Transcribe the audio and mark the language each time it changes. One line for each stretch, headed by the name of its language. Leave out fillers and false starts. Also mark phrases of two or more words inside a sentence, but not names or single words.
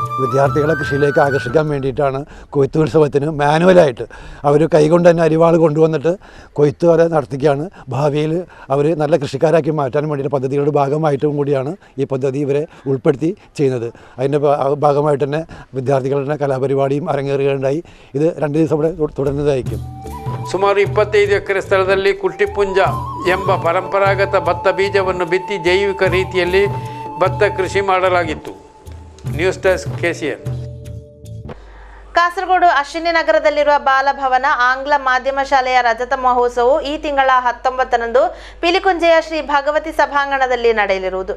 Malayalam: വിദ്യാർത്ഥികളെ കൃഷിയിലേക്ക് ആകർഷിക്കാൻ വേണ്ടിയിട്ടാണ് കൊയ്ത്ത് ഉത്സവത്തിന് മാനുവലായിട്ട് അവർ കൈകൊണ്ട് തന്നെ അരിവാൾ കൊണ്ടുവന്നിട്ട് കൊയ്ത്ത് വരെ നടത്തിക്കുകയാണ്. ഭാവിയിൽ അവർ നല്ല കൃഷിക്കാരാക്കി മാറ്റാൻ വേണ്ടിയിട്ട് പദ്ധതികളുടെ ഭാഗമായിട്ടും കൂടിയാണ് ഈ പദ്ധതി ഇവരെ ഉൾപ്പെടുത്തി ചെയ്യുന്നത്. അതിൻ്റെ ഭാഗമായിട്ട് തന്നെ വിദ്യാർത്ഥികളുടെ കലാപരിപാടിയും അരങ്ങേറുകയുണ്ടായി. ഇത് 2 ദിവസം ഇവിടെ തുടരുന്നതായിരിക്കും.
Kannada: ಸುಮಾರು 25 ಎಕರೆ ಸ್ಥಳದಲ್ಲಿ ಕುಟ್ಟಿಪುಂಜ ಎಂಬ ಪರಂಪರಾಗತ ಭತ್ತ ಬೀಜವನ್ನು ಬಿತ್ತಿ ಜೈವಿಕ ರೀತಿಯಲ್ಲಿ ಭತ್ತ ಕೃಷಿ ಮಾಡಲಾಗಿತ್ತು. ನ್ಯೂಸ್ ಡೆಸ್ಕ್ KCN. ಕಾಸರಗೋಡು ಅಶ್ವಿನಿ ನಗರದಲ್ಲಿರುವ ಬಾಲಭವನ ಆಂಗ್ಲ ಮಾಧ್ಯಮ ಶಾಲೆಯ ರಜತ ಮಹೋತ್ಸವವು ಈ ತಿಂಗಳ 19ರಂದು ಪಿಲಿಕುಂಜೆಯ ಶ್ರೀ ಭಗವತಿ ಸಭಾಂಗಣದಲ್ಲಿ ನಡೆಯಲಿರುವುದು.